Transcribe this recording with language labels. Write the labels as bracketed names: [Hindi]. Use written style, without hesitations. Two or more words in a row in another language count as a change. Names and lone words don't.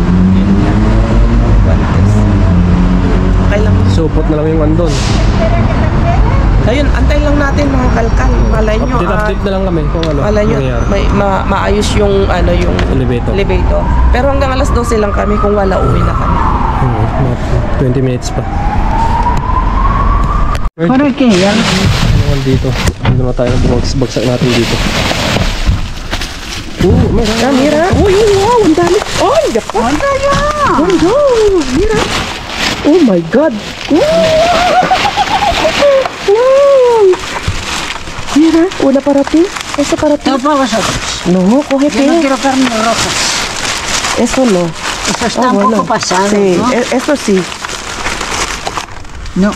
[Filipino] Okay lang. Supot na lang yung andun. Ayun, antay lang natin mga kalkal. Malay nyo, update na lang kami kung malay nyo, maayos yung yung elevator. Pero hanggang alas 12 lang kami, kung wala, uwi na kami. 20 minutes pa. [Spanish] ¿Para qué? Ya. [Filipino] Dito. Dito na tayo. Bagsak natin dito. Mira. Uy, wow, ang dami. Ay, yapak. [Spanish] ¡Anda ya! [Filipino] Ganda. Mira. [English] Oh my God. [Spanish] Wow. Mira, una para ti. Eso para ti. No para vosotros. No, cógete. Yo no quiero carnes rojas. Eso no. Eso está un poco pasado, sí, ¿no? Eso sí. No.